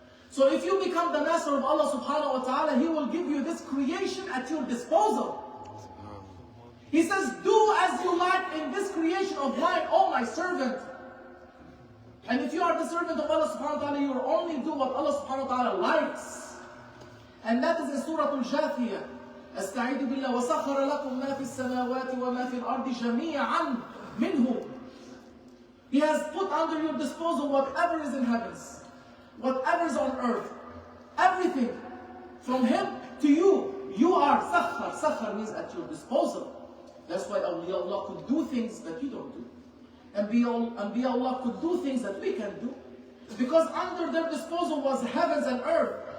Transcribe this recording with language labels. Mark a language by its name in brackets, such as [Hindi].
[English] So if you become the master of Allah subhanahu wa ta'ala, He will give you this creation at your disposal. He says, do as you like in this creation of mine, oh my servant. And if you are the servant of Allah subhanahu wa ta'ala, you will only do what Allah subhanahu wa ta'ala likes. And that is in Surah Al-Jathiyah. [Arabic] أستعيذ بالله وسخر لكم ما في السماوات وما في الأرض جميعا منه. [English] He has put under your disposal whatever is in heavens, whatever is on earth, everything from Him to you. You are sakhar. Sakhar means at your disposal. That's why Allah could do things that you don't do. And Allah could do things that we can do. Because under their disposal was heavens and earth.